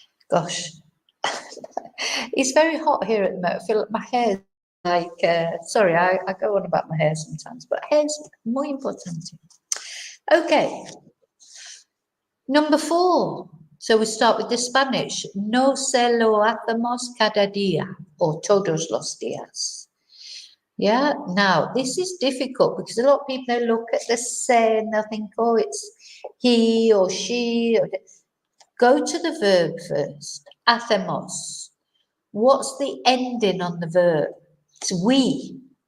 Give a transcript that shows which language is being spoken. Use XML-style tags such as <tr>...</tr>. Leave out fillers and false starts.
<en>Gosh, it's very hot here at the moment. I feel like my hair, sorry, I go on about my hair sometimes, but hair's</en> <es>muy importante.</es> <en>Okay, number 4. So we start with the Spanish.</en> <es>No se lo hacemos cada día or todos los días.</es> <en>Yeah, now this is difficult because a lot of people look at the se and they'll think, oh, it's he or she. Go to the verb first. Hacemos. What's the ending on the verb? It's we.</en>